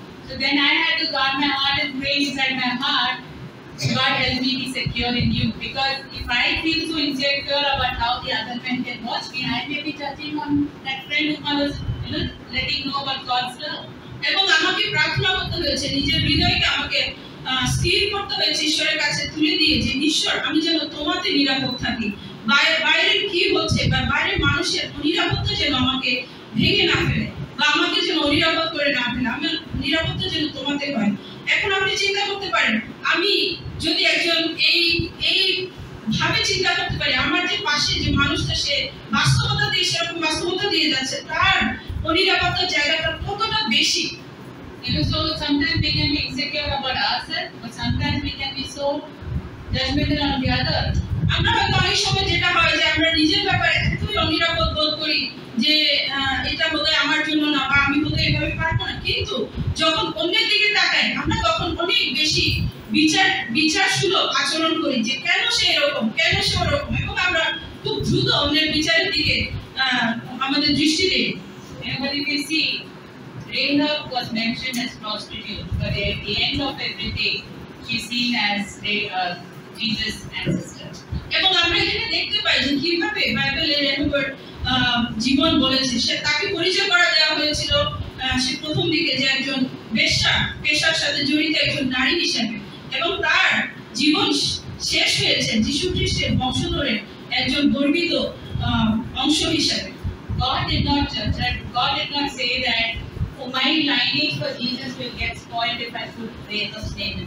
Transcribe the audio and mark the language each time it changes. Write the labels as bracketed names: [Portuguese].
[English] So then I had to guard my heart and pray inside my heart, God help me be secure in you. Because if I feel so insecure about how the other men can watch me, I may be judging on that friend whom I was, letting know about God's love. [Bangla] এবং আমাকে প্রার্থনা করতে হয়েছে, নিজের হৃদয়কে আমাকে স্থির করতে হয়েছে ঈশ্বরের কাছে তুলে দিয়ে, যে ঈশ্বর আমি যেন তোমাতে নিরাপদ থাকি, বাইরে কি হচ্ছে বা বাইরের মানুষের নিরাপত্তা যেন আমাকে ভেঙে না ফেলে, বা আমাকে যেন নিরাপদ করে না ফেলে, আমার নিরাপত্তা যেন তোমাতে হয়। এখন আপনি চিন্তা করতে পারেন, আমি যদি একজন এই ভাবে চিন্তা করতে পারি, আমার যে পাশে যে মানুষটা সে বাস্তবতা দিয়ে সেরকম বাস্তবতা দিয়ে যাচ্ছে, তার অনিরাপত্তার জায়গাটা কতটা বেশি। [English] So sometimes we can be insecure about ourselves, but sometimes we can be so judgmental on the other. [Bangla] আমরা হয়তো অনেক সময় যেটা হয় যে আমরা নিজের ব্যাপারে এতই অনিরাপদ বোধ করি যে এটা বোধহয় আমার জন্য না, বা আমি বোধহয় এভাবে পারবো না, কিন্তু যখন অন্যের দিকে তাকাই আমরা তখন অনেক বেশি বিচারসুলভ আচরণ করি, যে কেন সে এরকম, কেন সে ওরকম, এবং আমরা খুব দ্রুত অন্যের বিচারের দিকে আমাদের দৃষ্টি দিই। [English] But if you see, Rahab was mentioned as prostitute, but at the end of everything, she's seen as Jesus' ancestor. [Bangla] এবং আমরা এখানে দেখতে পাই যে কিভাবে বাইবেলে রেহাবের জীবন বলেছে, সে তাকে পরিচয় করা দেওয়া হয়েছিল সে প্রথম দিকে যে একজন বেশ্যা পেশার সাথে জড়িত একজন নারী হিসেবে, এবং তার জীবন শেষ হয়েছে যীশু খ্রিস্টের বংশধরের একজন গর্বিত অংশ হিসেবে। [English] God did not judge that. God did not say that my lineage for Jesus will get spoiled if I put Rahab's name.